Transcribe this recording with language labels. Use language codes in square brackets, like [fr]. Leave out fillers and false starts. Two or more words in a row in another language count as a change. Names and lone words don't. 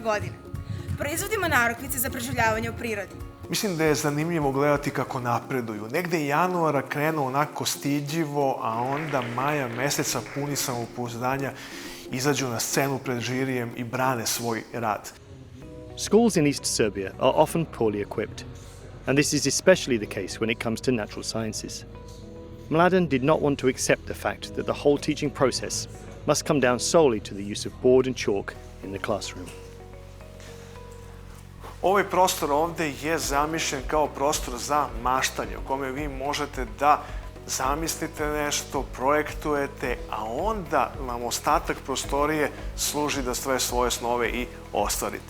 [sr] godine. Proizvodimo narukvice za preživljavanje u prirodi. Mislim da je zanimljivo gledati kako napreduju. Negde januara krenu onako stidljivo, a onda maja meseca puni samopouzdanja izađu na scenu pred žirijem i brane svoj rad. [en] Schools in East Serbia are often poorly equipped, and this is especially the case when it comes to natural sciences. Mladen did not want to accept the fact that the whole teaching process must come down solely to the use of board and chalk in the classroom. [sr] Ovaj prostor ovde je zamišljen kao prostor za maštanje, u kome vi možete da zamislite nešto, projektujete, a onda vam ostatak prostorije služi da sve svoje snove i ostvarite.